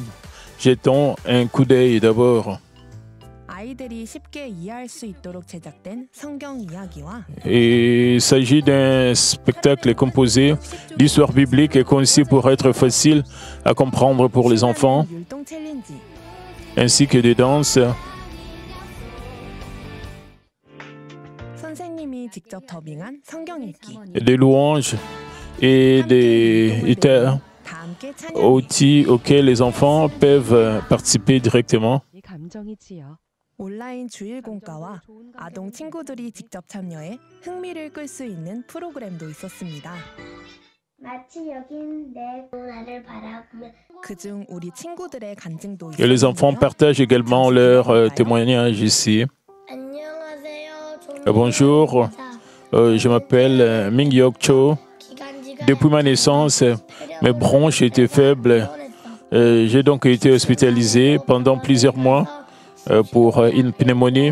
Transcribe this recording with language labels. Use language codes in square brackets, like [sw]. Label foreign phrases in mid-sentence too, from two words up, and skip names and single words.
[fr] Jetons un coup d'œil d'abord. Il s'agit d'un spectacle composé d'histoires bibliques et conçu pour être facile à comprendre pour les enfants, ainsi que des danses. Des louanges et des outils auxquels les enfants peuvent participer directement. [ko] 온라인 주일 공과와 아동 친구들이 직접 참여해 흥미를 끌 수 있는 프로그램도 있었습니다. 그중 우리 친구들의 간증도 [fr] Et les enfants partagent également leurs témoignages ici. Bonjour, je m'appelle Ming-Yok Cho. Depuis ma naissance, mes bronches étaient faibles. J'ai donc été hospitalisé pendant plusieurs mois pour une pneumonie.